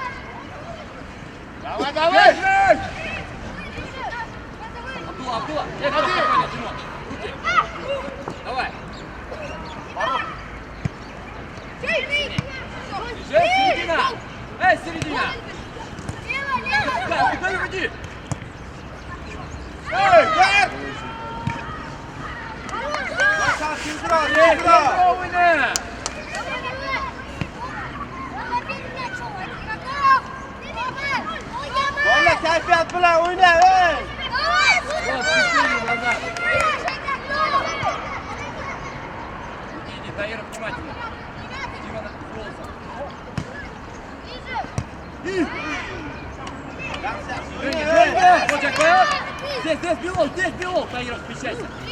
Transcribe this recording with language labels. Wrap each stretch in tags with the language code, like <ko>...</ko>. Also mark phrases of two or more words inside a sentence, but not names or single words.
<ru>Давай. Абдулла. Спокойно, Димон. Руки. Давай. Середина! Середина! Да, куда иди?</ru> <uz>Valla kayfiyat bilan o'yna, ey!</uz> <ru>Иди, Таира, внимательно. Дима, голосом. Здесь белок, Таира, смещайся.</ru>